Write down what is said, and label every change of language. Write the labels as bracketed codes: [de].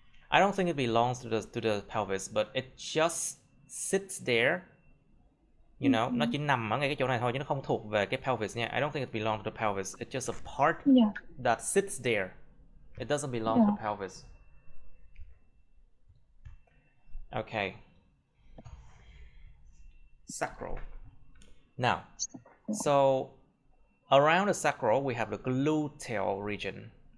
[en] I don't think it belongs to the pelvis, but it just sits there. [vi] You know, nó chỉ nằm ở ngay cái chỗ này thôi chứ nó không thuộc về cái pelvis nha. [en] I don't think it belongs to the pelvis. It's just a part Yeah. that sits there. It doesn't belong to the pelvis. Okay. Sacral. Now, so around the sacral we have the gluteal region.